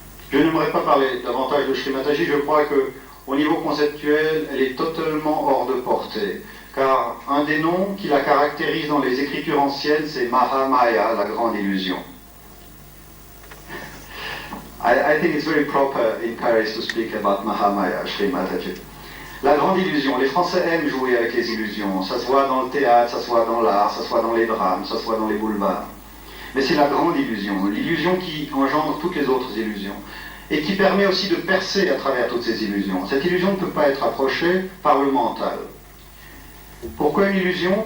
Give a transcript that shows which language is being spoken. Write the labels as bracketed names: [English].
[French] Je n'aimerais pas parler davantage de Sri Mataji, je crois qu'au niveau conceptuel, elle est totalement hors de portée. Car un des noms qui la caractérise dans les écritures anciennes, c'est Mahamaya, la grande illusion. [English] I think it's very proper in Paris to speak about Mahamaya, Sri Mataji. [French] La grande illusion. Les Français aiment jouer avec les illusions. Ça se voit dans le théâtre, ça se voit dans l'art, ça se voit dans les drames, ça se voit dans les boulevards. Mais c'est la grande illusion, l'illusion qui engendre toutes les autres illusions et qui permet aussi de percer à travers toutes ces illusions. Cette illusion ne peut pas être approchée par le mental. Pourquoi une illusion?